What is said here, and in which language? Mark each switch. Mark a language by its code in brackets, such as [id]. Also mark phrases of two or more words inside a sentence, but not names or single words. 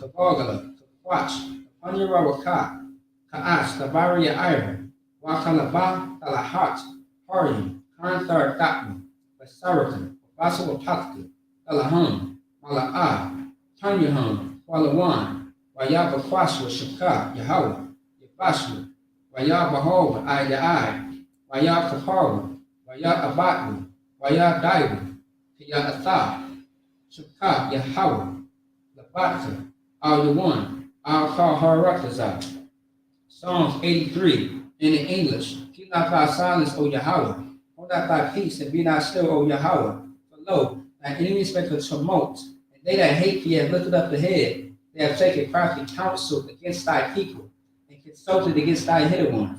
[en] Kabagala, Kakwach, Panyarawaka, Ka'ash, Tabaria Ira, Wakalaba, Talahat, Harim, Kanthar Tatma, Basarakan, Basawa Patka, Alaham, Mala'a, Tanyaham, Walawan, Wayaba Kwaswa Shaka, Yahweh, Yabashwa, Wayabahova, Ayai, Wayakapawa, Wayabatwa, Wayadaiwa, Kiyatha, Shaka, Yahweh, Labatka, Al Yawan, Al Kaharakazah. Psalms 83 in the English. Keep not thy silence, O Yahweh. Hold not thy peace and be not still, O Yahweh. For lo, thy enemies make a tumult, and they that hate thee have lifted up the head. They have taken crafty counsel against thy people, and consulted against thy hidden ones.